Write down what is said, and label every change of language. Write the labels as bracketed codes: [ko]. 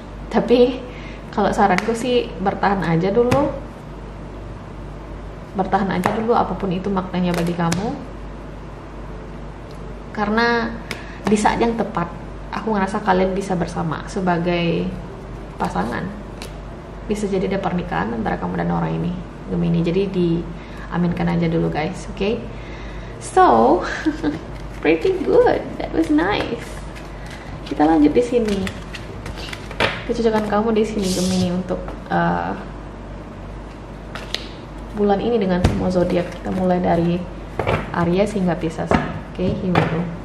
[id] Tapi kalau saranku sih bertahan aja dulu apapun itu maknanya bagi kamu, karena di saat yang tepat aku ngerasa kalian bisa bersama sebagai pasangan. Bisa jadi ada pernikahan antara kamu dan orang ini Gemini, jadi diaminkan aja dulu guys. [en] Okay, so pretty good, that was nice. [id] Kita lanjut di sini, kecocokan kamu di sini Gemini untuk bulan ini dengan semua zodiak. Kita mulai dari Aries hingga Pisces. [en] Okay, here we go.